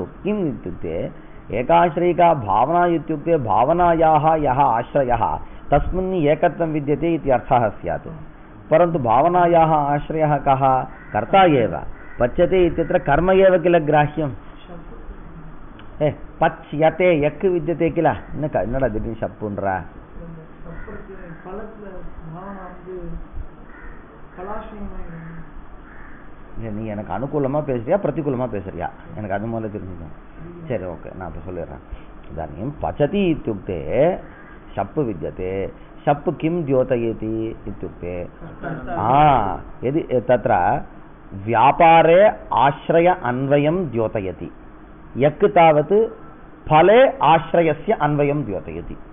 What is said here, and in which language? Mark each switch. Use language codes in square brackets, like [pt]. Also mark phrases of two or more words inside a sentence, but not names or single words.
[sa] किम् इत्युक्ते एकाश्रयिका भावना इत्युक्ते भावनायाः यः आश्रयः तस्मिन् एकत्वं विद्यते इति अर्थः स्यात्। परन्तु भावनायाः आश्रयः कः? कर्ता एव। पच्यते इत्यत्र कर्म एव किल ग्राह्यं। पच्यते यक् विद्यते किल, [ta] என்னடா திடீர்னு ஷப்புன்றா? நீ எனக்கு அனுகூலமாக பேசுறியா பிரதிகூலமாக பேசுறியா? எனக்கு அது முதல்ல தெரிஞ்சுக்கணும். சரி, ஓகே, நான் இப்போ சொல்லிடுறேன். [sa] इदानीं पचति इत्युक्ते शप् विद्यते। शप् किं द्योतयति इत्युक्ते यदि तत्र व्यापारे आश्रय अन्वयं द्योतयति, यक् तावत् फले आश्रयस्य अन्वयं द्योतयति।